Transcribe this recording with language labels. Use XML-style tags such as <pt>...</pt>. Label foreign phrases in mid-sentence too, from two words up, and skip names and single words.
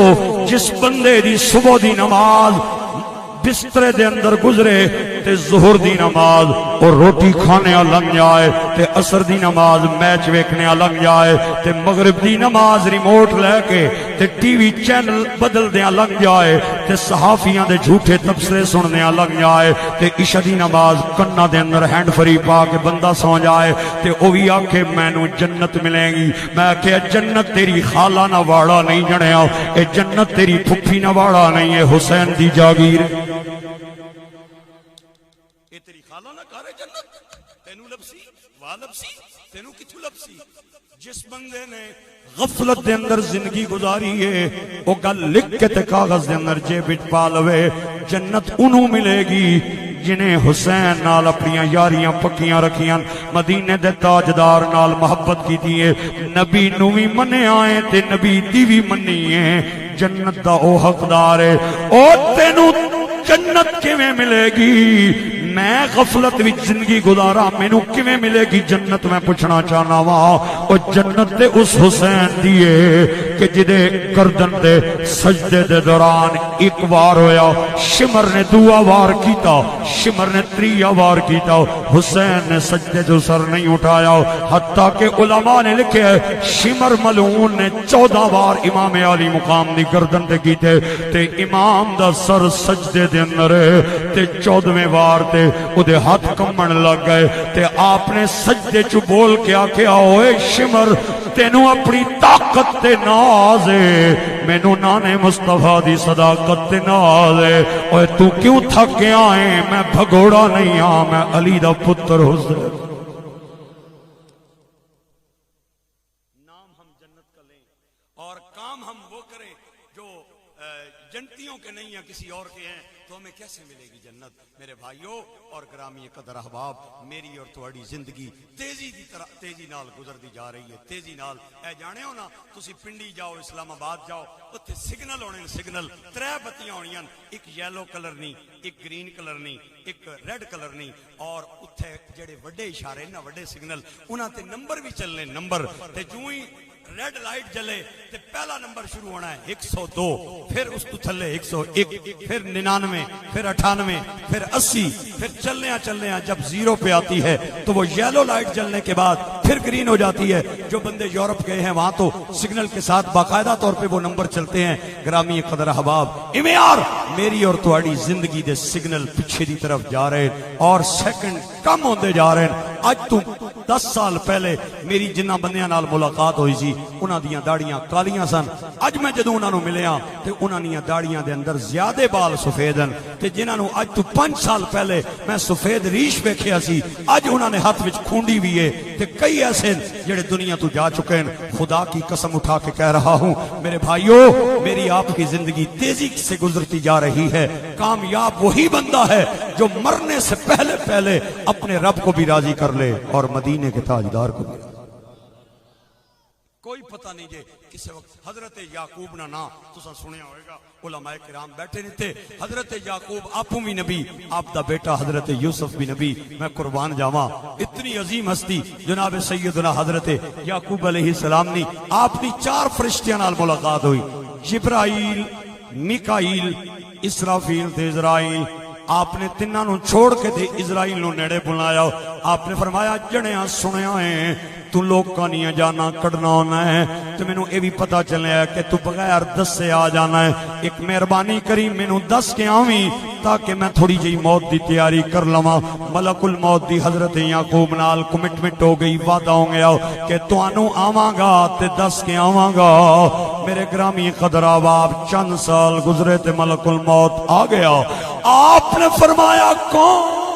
<pa>جس بندے دی صبح دی نماز بسترے دے اندر گزرے تے ظہر دی نماز اور روٹی کھانے لنگ جائے تے عصر دی نماز میچ ویکھنے لنگ جائے تے مغرب دی نماز ریموٹ لے کے تے ٹی وی چینل بدل دیا لنگ جائے تے صحافیاں دے جھوٹے تبصرے سننے لنگ جائے تے عشاء دی نماز کنا دے اندر ہینڈ فری پا کے بندہ سو جائے تے او بھی آکھے مینوں جنت ملے گی میں کہ جنت تیری خالہ نہ واڑا نہیں جنیا اے جنت تیری پھپھی نہ واڑا نہیں ہے حسین دی جاگیر اے تیری خالہ نہ کارے جنت تینوں لبسی وا لبسی تینوں کتھوں لبسی جس بندے نے غفلت دے اندر زندگی گزاری ہے وہ گل لکھ کے تے کاغذ دے اندر جیب وچ پا لوے جنت انہوں ملے گی جنہیں حسین نال اپنیاں یاریاں پکیاں رکھیاں مدینے دے تاجدار نال محبت کی دیئے نبی نوی منے آئے تے نبی دیوی منی ہے جنت دا او حقدار ہے او تینوں جنت کیویں ملے گی میں غفلت وچ زندگی گزارا مینوں کیویں ملے گی جنت میں پوچھنا چاہنا وا او جنت تے اس حسین دیے کہ جدے گردن دے سجدے دے دوران ایک وار ہویا شمر نے دعا وار کیتا شمر نے تریا وار کیتا حسین نے سجدے جو سر نہیں اٹھایا حتیٰ کہ علماء نے لکھے شمر ملعون نے 14 وار امام علی مقام دی گردن دے کیتے تے امام دا سر سجدے دے اندر تے 14ویں وار تے او دے ہاتھ کمن لگ گئے تے آپ نے سجدے چو بول کے آکھیا اوے شمر تینوں اپنی طاقت تے ناز ہے مینوں نانے مصطفیٰ دی صداقت تے ناز ہے اوے تو کیوں تھک گیا ہے میں بھگوڑا نہیں ہاں میں علی دا پتر حسین</pa> <ur>نام ہم جنت کا لیں اور کام ہم وہ کریں جو جنتیوں کے نہیں ہیں کسی اور کے ہیں تو ہمیں کیسے ملے گی جنت</ur> <pa>میرے بھائیوں اور گرامی قدر احباب میری اور تواڈی زندگی تیزی نال گزر دی جا رہی ہے تیزی نال اے جانے ہو نا تسی پنڈی جاؤ اسلام آباد جاؤ اتنے سگنل ہونے سگنل 3 بتیاں ہونیاں ایک یلو کلر نہیں ایک گرین کلر نہیں ایک ریڈ کلر نہیں اور اتنے جڑے وڈے اشارے نا وڈے سگنل انہاں تے نمبر بھی چلنے نمبر تے جو ہی ریڈ لائٹ جلے تے پہلا نمبر شروع ہونا ہے 102 پھر اس کو تھلے 101 پھر 99 پھر 98 پھر 80 پھر چلنے</pa> <ur>جب 0 پہ آتی ہے تو وہ یلو لائٹ جلنے کے بعد پھر گرین ہو جاتی ہے جو بندے یورپ گئے ہیں وہاں تو سگنل کے ساتھ باقاعدہ طور پہ وہ نمبر چلتے ہیں گرامی قدر احباب امیار</ur> <pa>میری اور تواڈی زندگی دے سگنل پیچھے دی طرف جا رہے اور سیکنڈ کم ہوندے جا رہے ہیں اج تو 10 سال پہلے میری جنہ بندیاں نال ملاقات ہوئی سی انہاں دیاں داڑیاں کالیاں سن اج میں جدوں انہاں نوں ملیا تے انہاں دیاں داڑیاں دے اندر زیادہ بال سفید ہیں تے جنہاں نوں اج تو 5 سال پہلے میں سفید ریش ویکھیا سی اج انہاں نے ہاتھ وچ کھونڈی بھی ہے تے کئی ایسے جڑے دنیا تو جا چکے ہیں</pa> <ur>خدا کی قسم اٹھا کے کہہ رہا ہوں میرے بھائیوں میری آپ کی زندگی تیزی سے گزرتی جا رہی ہے کامیاب وہی بندہ ہے جو مرنے سے پہلے پہلے اپنے رب کو بھی راضی کر لے اور مدینے کے تاجدار کو بھی راضی۔</ur> <pa>کوئی پتہ نہیں جے کسی وقت حضرت یعقوب نا تساں سنیا ہوئے گا علماء کرام بیٹھے نہیں تھے حضرت یعقوب آپوں بھی نبی آپ دا بیٹا حضرت یوسف بھی نبی میں قربان جاواں اتنی عظیم ہستی جناب سیدنا حضرت یعقوب علیہ السلام نے آپ نے 4 فرشتیاں نال ملاقات ہوئی جبرائیل میکائیل اسرافیل تے اسرائیل آپ نے تیناں نوں چھوڑ کے تے اسرائیل نوں نیڑے بلایا آپ نے فرمایا جڑیاں سنیا ہے تو لوکاں نہیں جانا کڈنا ہونا ہے تو مینوں اے بھی پتہ چلیا کہ تو بغیر دسے آ جانا ہے ایک مہربانی کری مینوں دس کے آویں تاکہ میں تھوڑی جی موت دی تیاری کر لواں ملک الموت دی حضرت یعقوب نال کمٹمنٹ ہو گئی وعدہ ہو گیا کہ تانوں آواں گا تے دس کے آواں گا میرے گرامی قدر آپ چند سال گزرے تے ملک الموت آ گیا آپ نے فرمایا کون</pa>